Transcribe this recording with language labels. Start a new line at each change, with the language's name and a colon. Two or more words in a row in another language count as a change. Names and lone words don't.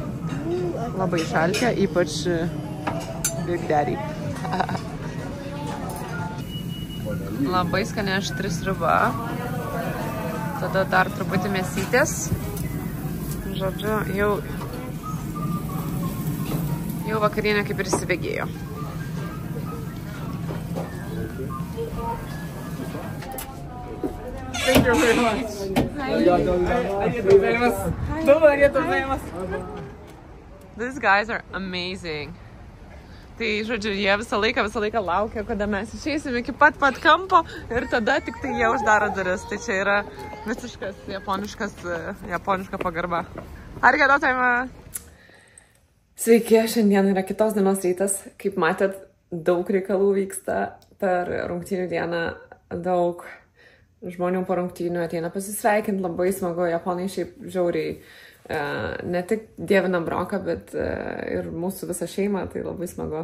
Lithuanian: Labai šalčia, ypač Big Daddy. Labai skani aštri sriuba. Tada dar truputį mėsytės. Žodžiu, jau vakarienė kaip ir įsibėgėjo.
English: Thank you very much.
Japanese: ありがとうございます.
English: These guys are amazing.
Lithuanian: Tai, žodžiu, jie visą laiką laukia, kada mes išeisim iki pat kampo ir tada tik tai jie uždaro duris. Tai čia yra visiškas japoniška pagarba.
Japanese: ありがとうございます.
Lithuanian: Sveiki, šiandien yra kitos dienos rytas. Kaip matėt, daug reikalų vyksta per rungtynių dieną, daug žmonių po rungtynių ateina pasisveikinti, labai smagu, japonai šiaip žiauriai ne tik dievina Broką, bet ir mūsų visą šeimą, tai labai smagu.